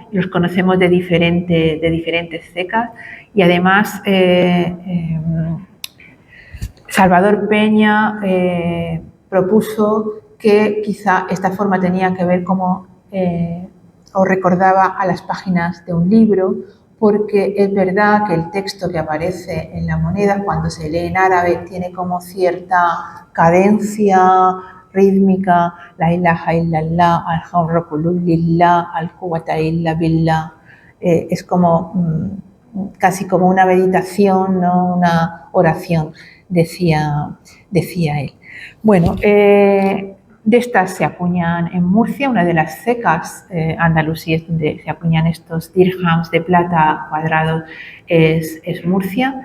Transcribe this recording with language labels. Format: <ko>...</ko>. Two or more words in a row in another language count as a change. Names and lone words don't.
<es>Los conocemos de diferentes cecas, y además Salvador Peña propuso que quizá esta forma tenía que ver como o recordaba a las páginas de un libro, porque es verdad que el texto que aparece en la moneda, cuando se lee en árabe, tiene como cierta cadencia rítmica:</es> <ar>لا إله إلا الله، الحورة كل لله، القوة إلا بالله.</ar> <es>Es como casi como una meditación, ¿no? Una oración, decía él. Bueno, de estas se acuñan en Murcia, una de las cecas andalusíes donde se acuñan estos dirhams de plata cuadrados es Murcia.</es>